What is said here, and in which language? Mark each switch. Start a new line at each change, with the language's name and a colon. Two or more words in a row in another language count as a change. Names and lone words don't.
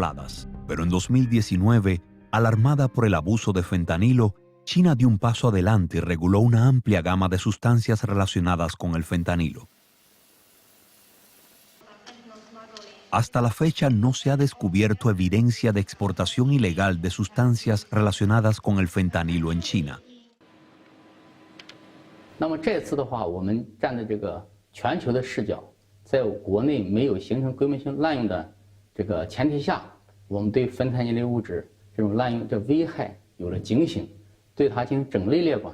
Spanish: Pero en 2019, alarmada por el abuso de fentanilo, China dio un paso adelante y reguló una amplia gama de sustancias relacionadas con el fentanilo. Hasta la fecha no se ha descubierto evidencia de exportación ilegal de sustancias relacionadas con el fentanilo en China.
Chinese: 那么这次的话，我们站在这个全球的视角，在国内没有形成规模性滥用的这个前提下，我们对芬太尼类物质这种滥用的危害有了警醒，对它进行整类列管。